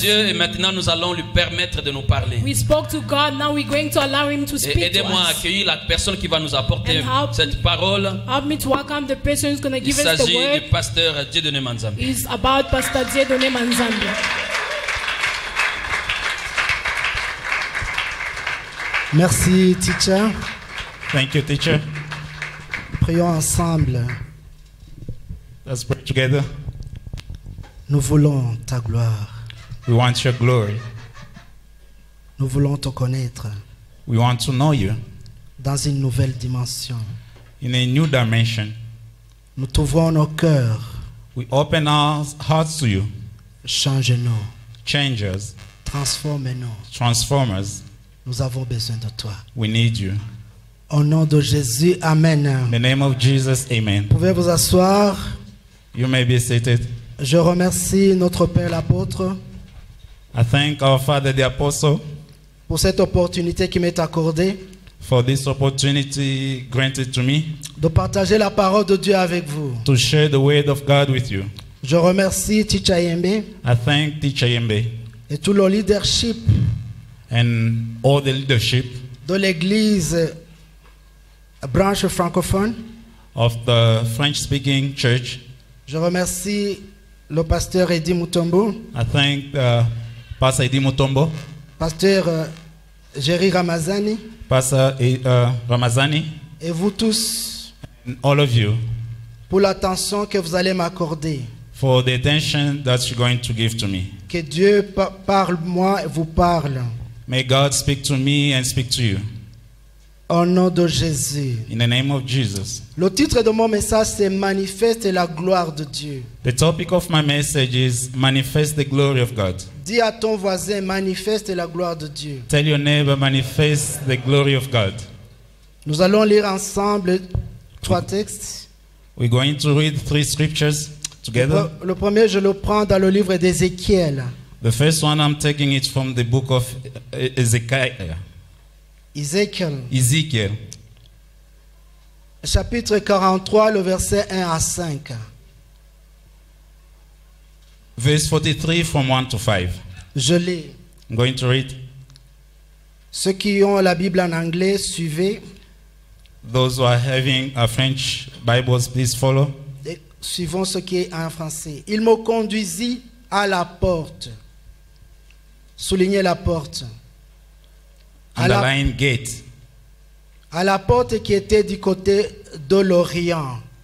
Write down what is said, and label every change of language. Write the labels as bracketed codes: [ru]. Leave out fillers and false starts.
[fr] Dieu et maintenant nous allons lui permettre de nous parler. [en] We spoke to God, now we're going to allow Him to [fr] Et [en] speak to [fr] aidez-moi à [en] us. [fr] accueillir la personne qui va nous apporter [en] And help- [fr] cette parole. [en] Help me to welcome the person who's going to [fr] Il [en] give us the [fr] s'agit [en] word. [fr] du pasteur Dieudonné Manzambi. [en] It's about Pastor Dieudonné Manzambi. [fr] Merci, teacher. [en] Thank you, teacher. [fr] Prions ensemble. [en] Let's pray together. [fr] Nous voulons ta gloire. [en] We want your glory. [fr] Nous voulons te connaître [en] We want to know you [fr] dans une nouvelle dimension. [en] in a new dimension. [fr] Nous t'ouvrons nos cœurs. [en] We open our hearts to you. [fr] Change-nous. [en] Change us. [fr] Transforme-nous. [en] Transform us. [fr] Nous avons besoin de toi. [en] We need you. [fr] Au nom de Jésus, Amen. [en] In the name of Jesus, amen. [fr] Vous pouvez vous asseoir. [en] You may be seated. [fr] Je remercie notre Père l'apôtre [en] I thank our Father the Apostle [fr] pour cette opportunité qui m'est accordée [en] for this opportunity granted to me [fr] de partager la parole de Dieu avec vous. [en] to share the word of God with you. [fr] Je remercie Ticha Yembe [en] I thank Teacher Yembe [fr] et tout le leadership [en] and all the leadership [fr] de l'église branche francophone. [en] of the French-speaking church. [fr] Je remercie le pasteur Eddie Mutombo, [en] I thank Pastor Edi Mutombo, [fr] pasteur Jerry Ramazani [en] Pastor Ramazani, [fr] et vous tous [en] and all of you [fr] pour l'attention que vous allez m'accorder. [en] for the attention that you're going to give to me. [fr] Que Dieu parle moi et vous parle. [en] May God speak to me and speak to you. [fr] Au nom de Jésus. [en] In the name of Jesus. [fr] Le titre de mon message c'est Manifeste la gloire de Dieu. [en] The topic of my message is Manifest the Glory of God. [fr] Dis à ton voisin, manifeste la gloire de Dieu. [en] Tell your neighbor, manifest the glory of God. [fr] Nous allons lire ensemble 3 textes. [en] We're going to read 3 scriptures together. [fr] Le premier, je le prends dans le livre d'Ézéchiel. [en] The first one I'm taking it from the book of Ezekiel. Ezekiel, [fr] Chapitre 43, le verset 1 à 5. [en] verse 43 from 1 to 5. [fr] Je lis. [en] I'm going to read. [fr] Ceux qui ont la Bible en anglais, suivez. [en] Those who are having a French Bibles, please follow. [fr] Et suivons ce qui est en français. Il me conduisit à la porte. Soulignez la porte. [en] Underline gate. [fr] À la porte qui était du côté de l'Orient.